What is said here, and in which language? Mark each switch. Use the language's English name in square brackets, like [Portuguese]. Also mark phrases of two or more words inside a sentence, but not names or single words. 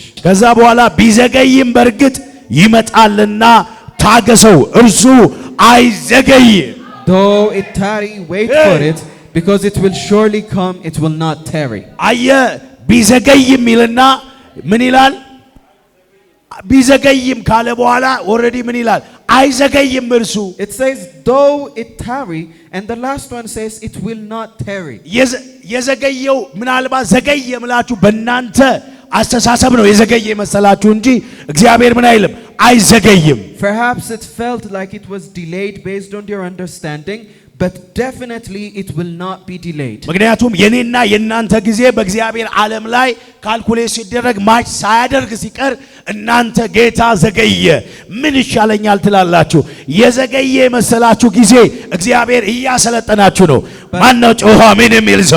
[Amharic] ከዛ በኋላ ቢዘገይም በእርግጥ ይመጣልና ታገሰው፣ እርሱ አይዘገይም። [English] Though it tarry, wait for it, because it will surely come, it will not tarry. [Amharic] አየ ቢዘገይም ይልና ምን ይላል? ቢዘገይም ካለ በኋላ ኦሬዲ ምን ይላል? አይዘገይም እርሱ። [English] It says though it tarry, and the last one says it will not tarry. [Amharic] የዘገየው ምናልባት ዘገየ ምላችሁ በእናንተ አስተሳሰብ ነው የዘገየ መሰላችሁ እንጂ እግዚአብሔር ምን አይልም፣ አይዘገይም። [English] Perhaps it felt like it was delayed based on your understanding, but definitely it will not be delayed. [Amharic] ምክንያቱም የኔና የናንተ ጊዜ በእግዚአብሔር ዓለም ላይ ካልኩሌት ሲደረግ ማች ሳያደርግ ሲቀር እናንተ ጌታ ዘገየ ምን ይሻለኛል ትላላችሁ። የዘገየ መሰላችሁ ጊዜ እግዚአብሔር እያሰለጠናችሁ ነው። ማነው ጮኸ አሜን የሚል ሰው?